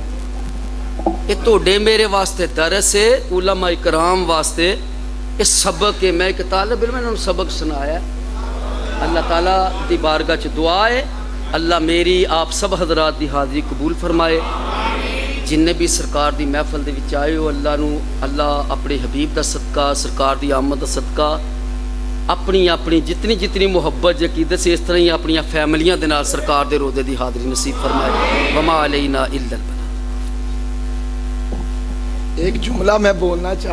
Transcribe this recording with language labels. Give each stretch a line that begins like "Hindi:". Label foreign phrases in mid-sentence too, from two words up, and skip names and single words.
Urdu: یہ تھوڑے میرے واسطے درس ہے علماء کرام واسطے یہ سبق ہے. میں ایک طالب علم انہوں نے سبق سنایا.
Punjabi: اللہ تعالیٰ دی بارگاہ چ دعا ہے اللہ میری آپ سب حضرات دی حاضری قبول فرمائے. جنّے بھی سرکار دی محفل دے وچ آئے ہو اللہ نوں اللہ اپنے حبیب دا صدقہ سرکار دی آمد دا صدقہ सरकार दी आमद दा सदका
Urdu: اپنی اپنی جتنی جتنی محبت عقیدت سے اس طرح ہی
Punjabi: اپن فیملیاں دے نال سرکار دے روضے دی حاضری نصیب فرمائے.
Arabic: وما علينا إلا البلاغ.
Urdu: ایک جملہ میں بولنا چاہ